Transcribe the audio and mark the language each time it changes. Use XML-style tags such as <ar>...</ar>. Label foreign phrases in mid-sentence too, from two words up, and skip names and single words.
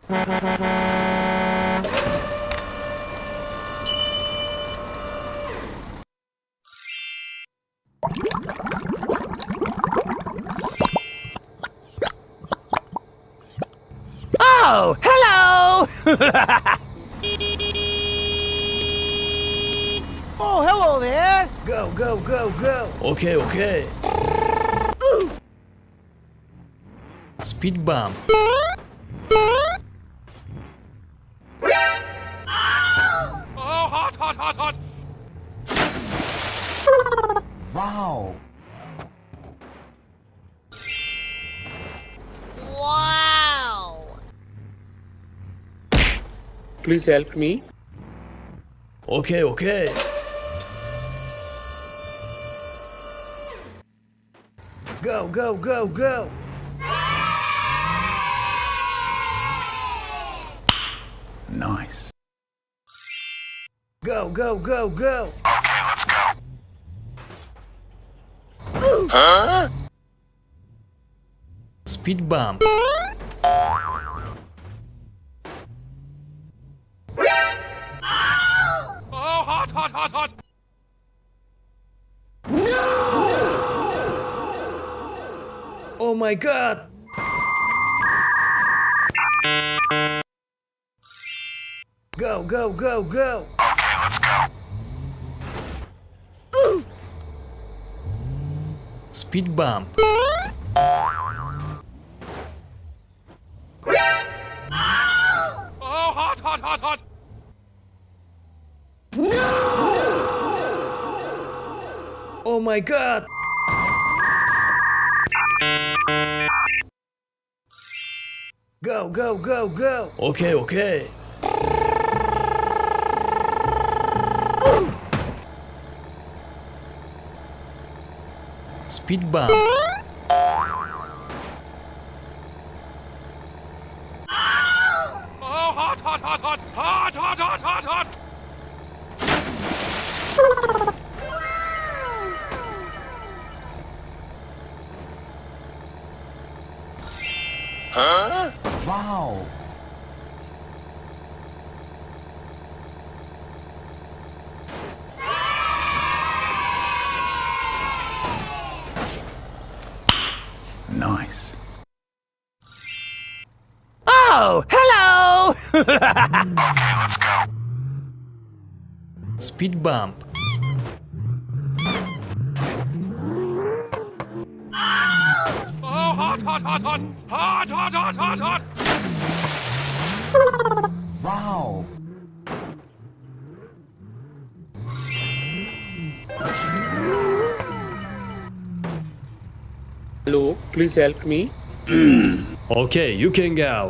<en>Oh, hello! Oh, hello there! Go, go, go, go! Okay, okay. Speed bump. Oh, hot, hot, hot, hot! Wow! Wow! Please help me. Okay, okay. Go, go, go, go! Nice. Go, go, go, go! Okay, let's go. Speed bump. Oh, hot, hot, hot, hot! Oh my god! Go, go, go, go! Okay, let's go. Speed bump. Oh, hot, hot, hot, hot! Oh my god! Go, go, go, go! Okay, okay. Speed bump. Oh, hot, hot, hot, hot! Hot, hot, hot, hot, hot! Wow! Nice. Oh, hello! Okay, let's go. Speed bump. Oh, hot, hot, hot, hot! Hot, hot, hot, hot, hot! Wow! Hello, please help me. Okay, you can go.</en>